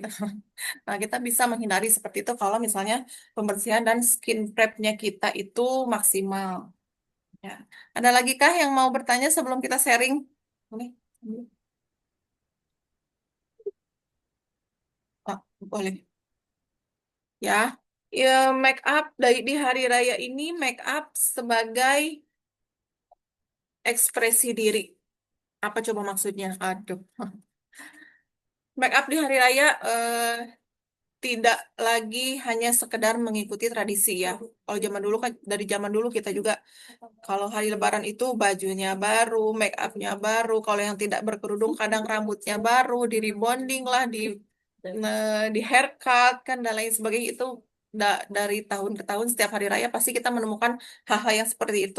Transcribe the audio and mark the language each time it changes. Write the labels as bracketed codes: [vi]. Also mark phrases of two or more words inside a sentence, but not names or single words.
[id] Nah, kita bisa menghindari seperti itu kalau misalnya pembersihan dan [en] skin prep- [id] nya kita itu maksimal. Ya. Ada lagi kah yang mau bertanya sebelum kita sharing? Boleh? Oh, boleh. Ya. Ya, [en] make up [id] di hari raya ini [en] make up [id] sebagai ekspresi diri. Apa coba maksudnya? Aduh. [en] Make up [id] di hari raya tidak lagi hanya sekedar mengikuti tradisi ya. Kalau zaman dulu kan dari zaman dulu kita juga kalau hari Lebaran itu bajunya baru, [en] make upnya [id] baru. Kalau yang tidak berkerudung kadang rambutnya baru, di rebonding lah, di haircut kan dan lain sebagainya itu dari tahun ke tahun setiap hari raya pasti kita menemukan hal-hal yang seperti itu.